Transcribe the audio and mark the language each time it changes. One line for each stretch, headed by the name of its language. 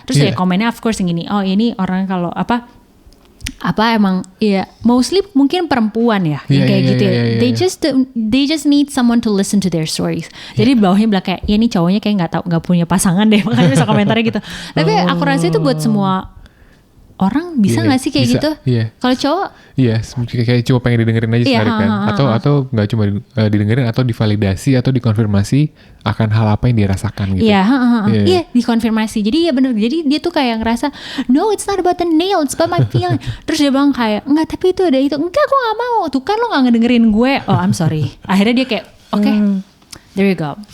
Indonesian: Terus ya komennya
English: of course
Indonesian: yang gini, oh ini orang kalau apa emang ya mostly mungkin perempuan ya yang kayak gitu ya.
English: They just need someone to listen to their stories.
Indonesian: Jadi bawahnya bilang kayak ya ini cowoknya kayak nggak punya pasangan deh, makanya bisa komentarnya gitu. Tapi aku rasa itu buat semua orang bisa nggak sih kayak gitu? Kalau cowok? Iya, kayak cuma pengen didengerin aja sebenarnya kan. Atau nggak cuma didengerin atau divalidasi atau dikonfirmasi akan hal apa yang dirasakan gitu. Iya, dikonfirmasi. Jadi ya bener. Jadi dia tuh kayak ngerasa,
English: no, it's not about the nail, it's about my feeling.
Indonesian: Terus dia bilang kayak, enggak, tapi itu ada itu. Enggak, aku nggak mau. Tuh kan lo nggak ngedengerin gue.
English: Oh, I'm sorry.
Indonesian: Akhirnya dia kayak,
English: okay, there you go.